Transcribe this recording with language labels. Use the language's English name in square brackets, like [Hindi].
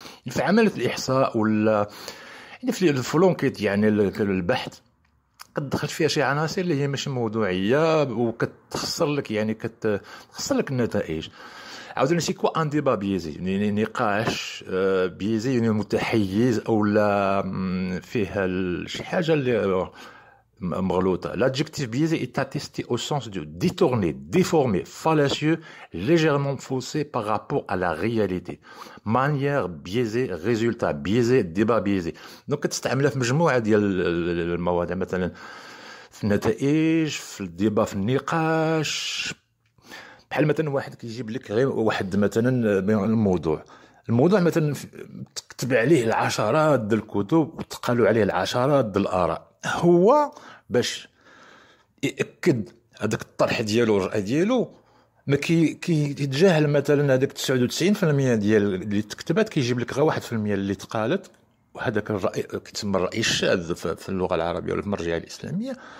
[Arabic] في عمليه الاحصاء ولا يعني في الفلونكيت يعني البحث كتدخل فيها شي عناصر اللي هي ماشي موضوعيه وكتخسر لك يعني كتخسر لك النتائج. عاوزين [French] سي كوا ان ديبا بيزي، [Arabic] يعني نقاش بيزي يعني متحيز او لا فيها شي حاجه اللي مغلوطه. [French] l'adjectif biaisé est attesté au sens de détourné, déformé, fallacieux, légèrement faussé par rapport à la réalité. manière biaisée, résultat biaisé, débat biaisé. [Arabic] دونك كتستعملها في مجموعه ديال المواضيع، مثلا في النتائج، في الديبا، في النقاش. بحال مثلا واحد كيجيب لك غير واحد مثلا الموضوع مثلا تكتب عليه العشرات ديال الكتب وتقالوا عليه العشرات ديال الاراء، هو باش ياكد هذاك الطرح ديالو والراي ديالو ما كيتجاهل مثلا هذاك 99% ديال اللي تكتبات، كيجيب لك غير 1% اللي تقالت، وهذاك الراي كيتسمى الراي الشاذ في اللغه العربيه ولا في المرجعيه الاسلاميه.